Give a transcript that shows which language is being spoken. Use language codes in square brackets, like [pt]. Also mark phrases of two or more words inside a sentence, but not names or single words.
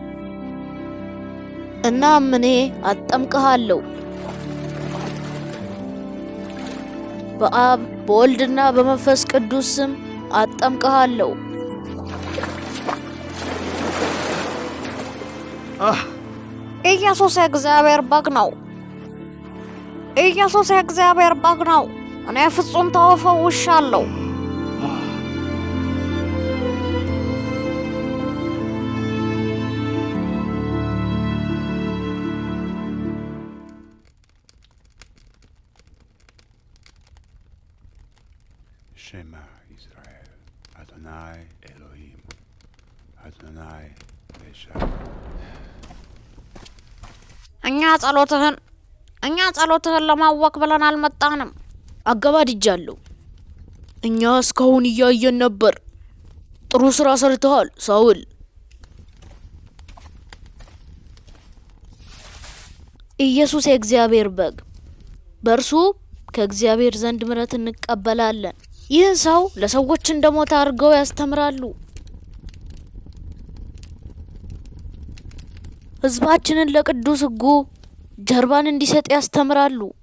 [am] እናም እኔ አጠምቅሃለሁ በአብ በወልድና በመንፈስ ቅዱስ ስም አጠምቅሃለሁ። ኢየሱስ የእግዚአብሔር በግ ነው። ኢየሱስ የእግዚአብሔር በግ ነው። እኔ ፍጹም ተፈውሻለሁ። [he] שמע ישראל, אדוני אלוהים, אדוני אחד. [am] እኛ ጸሎትህን ለማወቅ ብለን አልመጣንም። አገባድጃለሁ። እኛ እስካሁን እያየን ነበር። ጥሩ ስራ ሰርተሃል ሳውል። ኢየሱስ የእግዚአብሔር በግ፣ በእርሱ ከእግዚአብሔር ዘንድ ምሕረት እንቀበላለን። ይህ ሰው ለሰዎች እንደሞተ አድርገው ያስተምራሉ። ሕዝባችንን ለቅዱስ ሕጉ ጀርባን እንዲሰጥ ያስተምራሉ።